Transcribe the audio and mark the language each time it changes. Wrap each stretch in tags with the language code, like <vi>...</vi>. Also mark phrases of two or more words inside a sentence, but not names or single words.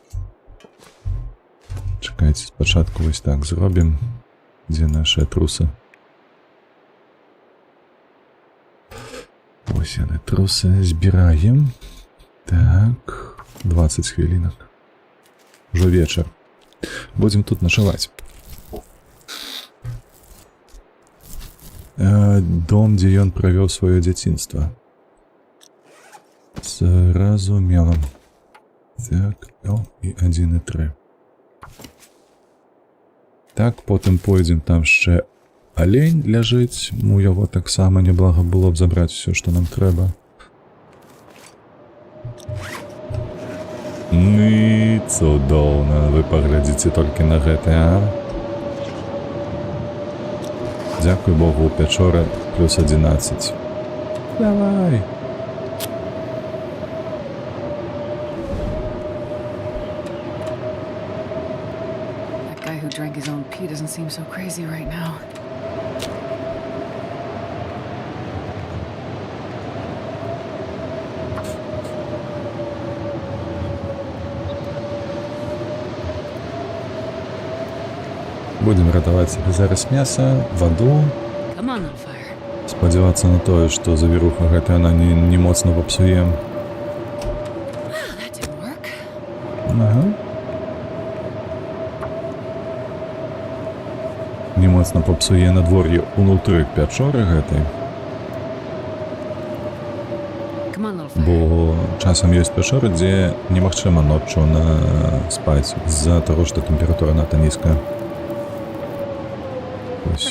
<be>Чакайце, спачатку вось так зробім. Дзе нашыя трусы? Вось яны, трусы збіраем. Так, 20 хвілінак. Ужо вечар.</be> <ru>Будем тут ночевать. Дом, где он провел свое детинство.</ru> <be>Зразумела. Так, и 1 и 3.</be> <ru>Так, потом пойдем,</ru> <uk>там ще олень ляжить. Му його так само неблага було б забрати все, що нам треба.</uk> <be>Ну і цудоўна, вы паглядзіце толькі на гэта, а? Дзякуй Богу, у пячоры плюс 11. Давай!</be> <en>That guy who drank his own pee doesn't seem so crazy right now.</en> <be>Будем ратаваць сабе зараз мяса, ваду.</be> <en>Come on, on fire.</en> <be>Спадзявацца на тое, што завіруха гэта яна не моцна папсуе.</be> <en>Wow, that didn't work.</en> <be>Ага. Не моцна папсуе надвор'е унутры пячоры гэтай.</be> <en>Come on, little fire.</en> <be>Бо часам ёсць пячоры, дзе немагчыма ноччу спаць з-за таго, што тэмпература надта нізкая.</be> <uk>Ось.</uk>